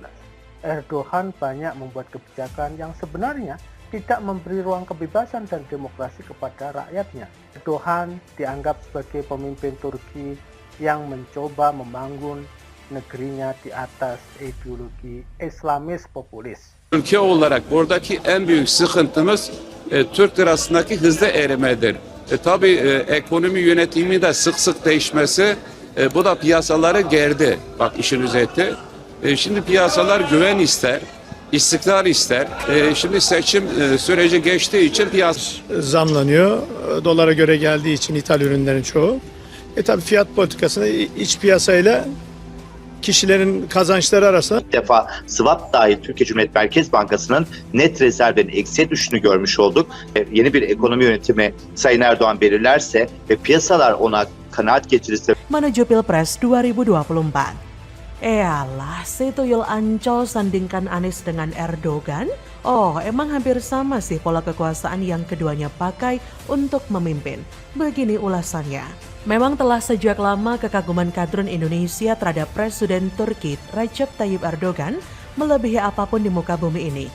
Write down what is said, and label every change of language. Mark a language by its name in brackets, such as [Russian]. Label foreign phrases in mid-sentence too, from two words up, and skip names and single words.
[Indonesian] Erdogan banyak membuat kebijakan yang sebenarnya tidak memberi ruang kebebasan dan demokrasi kepada rakyatnya. Erdogan dianggap sebagai pemimpin Turki yang mencoba membangun negerinya di atas ideologi Islamis populis. [Turkish] Ülke olarak buradaki en büyük sıkıntımız Türk lirasındaki hızlı erimedir. Tabii ekonomi yönetimi de sık sık değişmesi bu da piyasaları gerdi. Bak işin özeti. Şimdi piyasalar güven ister, istikrar ister. Şimdi seçim süreci geçtiği için piyasa zamlanıyor. Dolara göre geldiği için ithal ürünlerin çoğu. Tabii fiyat politikasında iç piyasayla kişilerin kazançları arasında İlk defa swap dahil Türkiye Cumhuriyet Merkez Bankası'nın net rezervlerin eksiye düştüğünü görmüş olduk. Yeni bir ekonomi yönetimi Sayın Erdoğan belirlerse ve piyasalar ona kanaat getirirse [Indonesian] Menuju Pilpres 2024. Eyalah, si Tuyul Ancol sandingkan Anies dengan Erdogan? Oh, emang hampir sama sih pola kekuasaan yang keduanya pakai untuk memimpin. Begini ulasannya. Memang telah sejak lama kekaguman kadrun Indonesia terhadap Presiden Turki Recep Tayyip Erdogan melebihi apapun di muka bumi ini.